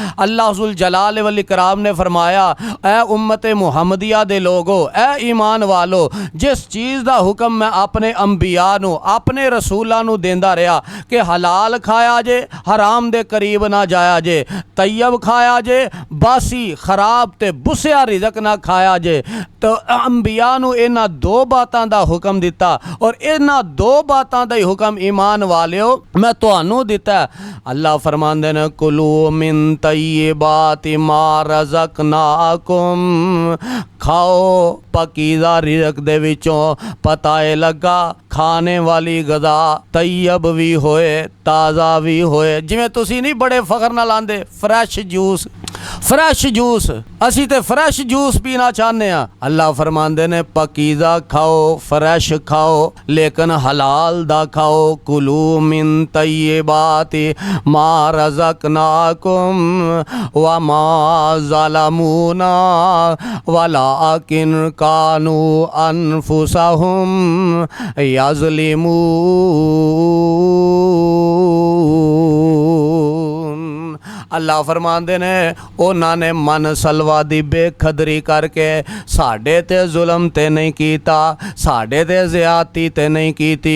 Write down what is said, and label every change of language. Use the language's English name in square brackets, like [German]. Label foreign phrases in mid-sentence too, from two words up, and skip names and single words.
[Punjabi] اللہ ذوالجلال والاکرام نے فرمایا اے امت محمدیہ دے لوکو، اے ایمان والو، جس چیز دا حکم میں اپنے انبیاء نوں، اپنے رسولاں نوں دیندا رہیا کہ حلال کھایا جے، حرام دے قریب نہ جایا جے، طیب کھایا جے، باسی خراب تے بسیا رزق نہ کھایا جے. تو انبیاء نوں انہاں دو باتاں دا حکم دتا اور انہاں دو باتاں دا ہی حکم ایمان والیو میں تہانوں دتا. اللہ فرماندے نے [Arabic] كلوا من طيبات ما رزقناكم, [Punjabi] کھاؤ پاکیزہ رزق دے وچوں. پتہ ہے لگا کھانے والی غذا طیب بھی ہوئے، تازہ بھی ہوئے. جویں تسی نہیں وڈے فخر نال آندے [English] fresh juice, fresh juice, [Punjabi] اسی تے [English] fresh juice [Punjabi] پینا چاہتے ہیں. اللہ فرماندے نے پاکیزہ کھاؤ، فریش کھاؤ، لیکن حلال دا کھاؤ. [Arabic] كلوا من طيبات ما رزقناكم وما ظلمونا ولكن كانوا أنفسهم يظلمون. [Punjabi] اللہ فرماندے نے انہاں نے من سلویٰ دی بے قدری کر کے ساڈے تے ظلم تے نہیں کیتا، ساڈے تے زیادتی تے نہیں کیتی.